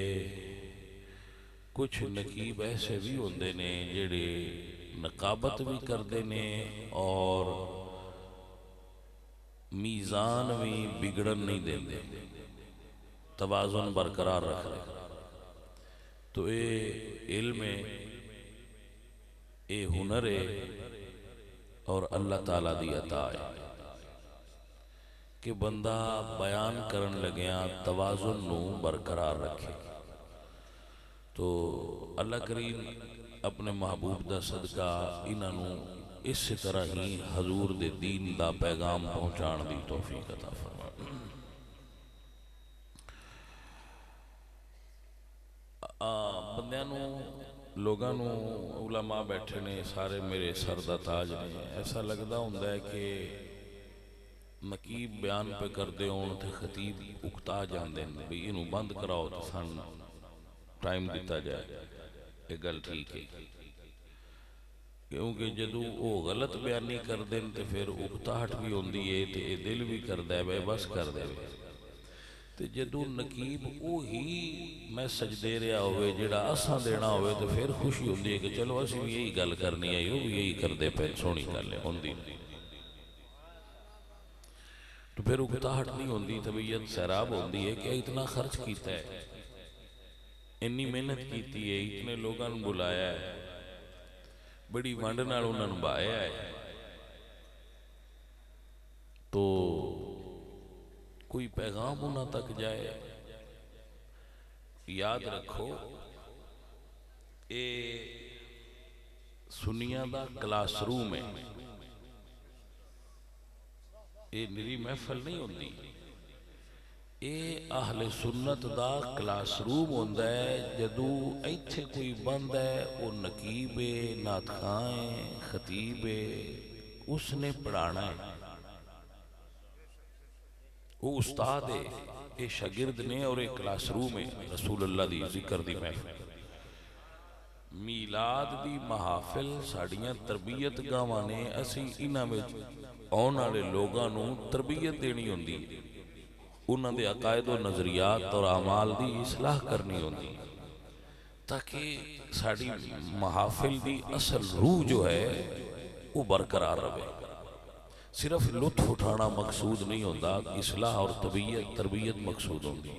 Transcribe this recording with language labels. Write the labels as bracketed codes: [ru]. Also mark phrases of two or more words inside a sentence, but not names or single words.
[pa] کچھ نقیب ایسے بھی ہوندے نے جڑے نقابت بھی کردے نے اور میزان بھی بگڑن نہیں دیندے توازن برقرار رکھ رہے تو اے علم ہے اے ہنر ہے اور اللہ تعالیٰ دی عطا ہے کہ بندہ بیان کرن لگیاں توازن نو برقرار رکھے تو اللہ کریم اپنے محبوب دا صدقہ انہاں نو اس طرح ہی حضور دے دین دا پیغام پہنچان دی توفیق عطا فرمائے بندیاں نو لوگاں نو علماء بیٹھے نے سارے میرے سر دا تاج نے، ایسا لگدا ہوندا ہے کہ نقیب بیان پہ کر دے ہون تے خطیب اکتا جاندے ہیں بھئی انہوں بند کراؤ تے سان ٹائم دیتا جائے، یہ گل ٹھیک ہے، کیونکہ جدو وہ غلط بیانی کر دیں تے پھر اکتاہٹ بھی ہوندی ہے تے دل بھی کر دے بے بس کر دے بے تے جدو نقیب اوہی میسج دے رہا ہوئے جڑا اساں دینا ہوئے تے پھر خوشی ہوندی ہے کہ چلو اسی بھی یہی گل کرنی ہے، وہ بھی یہی کر دے پہ سونی گل ہے ہوندی تو پھر اکتاہٹ نہیں ہوندی، طبیعت سیراب ہوندی ہے کہ اتنا خرچ کیتا ہے، انی محنت کیتی ہے، اتنے لوگاں بلایا ہے، بڑی وانڈ نال انہاں نوں بایا ہے، تو کوئی پیغام انہاں تک جائے۔ یاد رکھو اے سنیاں دا [en] class room [pa] ہے، اے نری محفل نہیں ہوندی، اے اہل سنت دا [en] class room [pa] ہوندا ہے۔ جدو ایتھے کوئی بند ہے وہ نقیب نعت خواں خطیب اس نے پڑھانا ہے، وہ استاد ہے، اے شاگرد نے اور ایک [en] class room [pa] ہے رسول اللہ دی ذکر دی محفل، میلاد دی محافل ساڑیاں تربیت گاواں نے، اسی انہاں میں آن والے لوگاں نوں تربیت دینی ہوندی، انہاں دے عقائد و نظریات اور اعمال دی اصلاح کرنی ہوندی، تاکہ ساڑی محافل دی اصل روح جو ہے وہ برقرار رہے۔ صرف لطف اٹھانا مقصود نہیں ہوتا، اصلاح اور تربیت مقصود ہوندی۔